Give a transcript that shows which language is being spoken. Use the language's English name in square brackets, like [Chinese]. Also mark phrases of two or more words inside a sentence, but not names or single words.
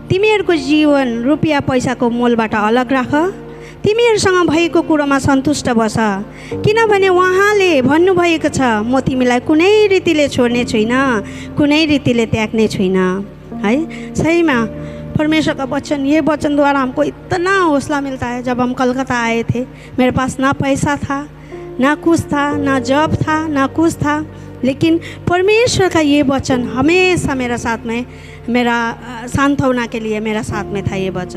[Nepali] तिमीहरूको जीवन रुपियाँ पैसाको मोलबाट अलग राख, तिमीहरूसँग भएको कुरोमा सन्तुष्ट बस, किनभने उहाँले भन्नुभएको छ, म तिमीलाई कुनै रीतिले छोड्ने छुइनँ, कुनै रीतिले त्याग्ने छुइनँ। [Hindi] है, सहीमा परमेश्वर का वचन, ये वचन द्वारा हमको इतना हौसला मिलता है। जब हम कलकत्ता आए थे, मेरे पास ना पैसा था, ना कुछ था, ना जॉब था, ना कुछ था, लेकिन परमेश्वर का ये वचन हमेशा मेरा साथ में, मेरा सांत्वना के लिए मेरा साथ में था ये वचन।